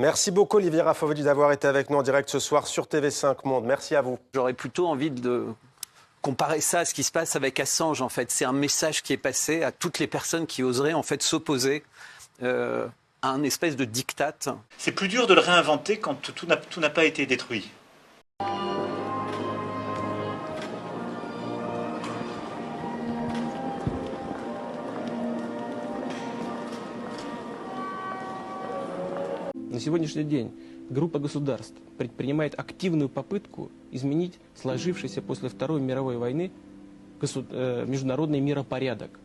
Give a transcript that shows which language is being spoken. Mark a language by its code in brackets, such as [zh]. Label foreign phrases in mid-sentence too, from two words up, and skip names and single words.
[fr] Merci beaucoup, Olivier Rafovic, d'avoir été avec nous en direct ce soir sur TV5 Monde. Merci à vous. J'aurais plutôt envie de comparer ça à ce qui se passe avec Assange, en fait. C'est un message qui est passé à toutes les personnes qui oseraient, en fait, s'opposer à un espèce de diktat. C'est plus dur de le réinventer quand tout n'a pas été détruit. [ru] На сегодняшний день группа государств предпринимает активную попытку изменить сложившийся после Второй мировой войны международный миропорядок.